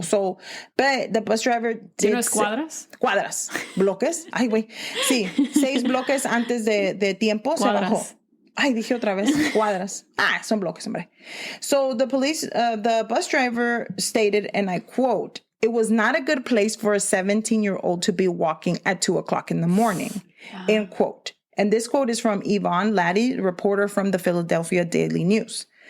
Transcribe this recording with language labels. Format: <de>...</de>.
<en>So, but the bus driver did...</en> <es>¿No es cuadras? Cuadras. Bloques. Ay, güey. Sí, 6 bloques antes de tiempo se bajó. Ay, dije otra vez. Cuadras. Son bloques, hombre.</es> <en>So the bus driver stated, and I quote, "It was not a good place for a 17-year-old to be walking at 2:00 in the morning." End quote. And this quote is from Yvonne Laddie, reporter from the Philadelphia Daily News.</en>